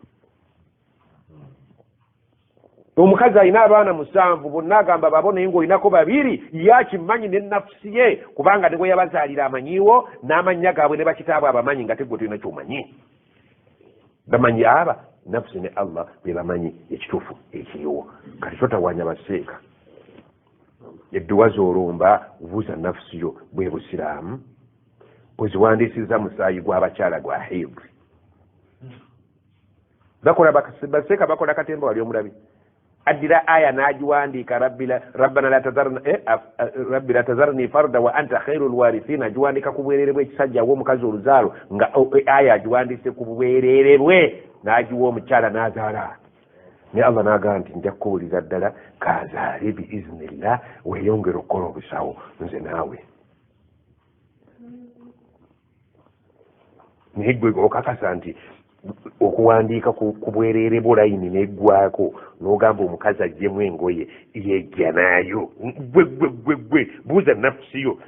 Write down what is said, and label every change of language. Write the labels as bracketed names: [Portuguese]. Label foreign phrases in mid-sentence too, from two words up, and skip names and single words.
[Ganda] omukazi alina abaana 7 bonna agamba babo naye ng'olinako 2 yakimanyi ne nafsi ye kubanga ne gwe yabazaalira amanyiiwo n'amannya gaabwe ne bakitaabwe abamanyi nga tegwe tolina kyomanyi bamanyi aba nafsi ne allah be bamanyi ekituufu ekiriwo kati totawanya baseeka edduwa z'olumba buuza nafsi yo bwe busiraamu bweziwandiisiza musaayi gw'abakyala gwa hibri baseeka bakola katemba wali omulabi addira aya n'agiwandiika [Arabic] ربنا لا تذرني فردا وأنت خير الوارثين [Ganda] agiwandiika ku bwereere bw'ekisajja w'omukazi oluzaalo nga aya agiwandiise ku bwereere bwe n'agiwa omukyala n'azaala naye allah n'agamba nti nja kukuwulira ddala kazaale biiznillah weeyongera okukola obusawo nze naawe naye gwe okakasa nti okuwandiika ku bwereere bulayini neggwako n'ogamba omukazi ajjemu engoye yejja naayo gwe buuza nafsi yo